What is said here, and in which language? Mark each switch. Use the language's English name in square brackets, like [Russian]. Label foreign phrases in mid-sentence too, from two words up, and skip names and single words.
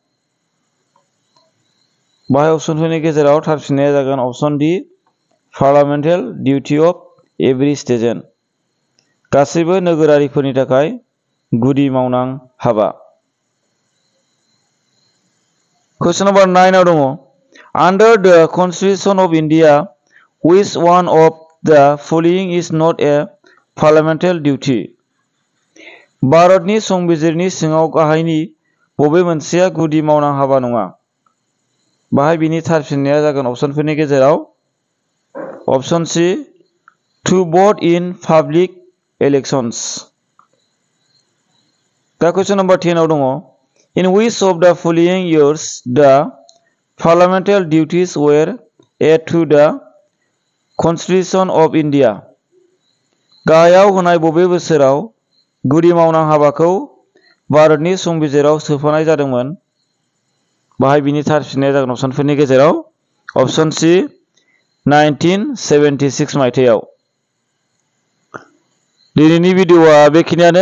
[Bodo] बाहाय अपसनफोरनि गेजेराव थार फिननाया जागोन अपसन डि [English] parliamentary duty of every citizen. [Bodo] गासैबो नोगोरारिफोरनि थाखाय गुदि मावनां हाबा। कुइसन नाम्बार 9 आव दङ [English] under the Constitution of India which one of the following is not a parliamentary duty? [Bodo] भारतनि संबिजिरनि सिङाव गाहायनि बबे मोनसेया गुदि मावनां हाबा नङा? बाहाय बिनि थार फिननाया जागोन अपसनफोरनि गेजेराव अपसन सी [English] to vote in public elections. दा question number 10 [Bodo] आव दङ [English] in which of the following years the parliamentary duties were added to the Constitution of India? [Bodo] गाहायाव होनाय बबे बोसोराव गुदि मावनां हाबाखौ भारतनि संबिजिराव सोफानाय जादोंमोन? बाहाय बिनि थार फिननाया जागोन अपसनफोरनि गेजेराव अपसन सी 1976 मायथाइयाव। दिनैनि भिडिअआ बेखिनियानो।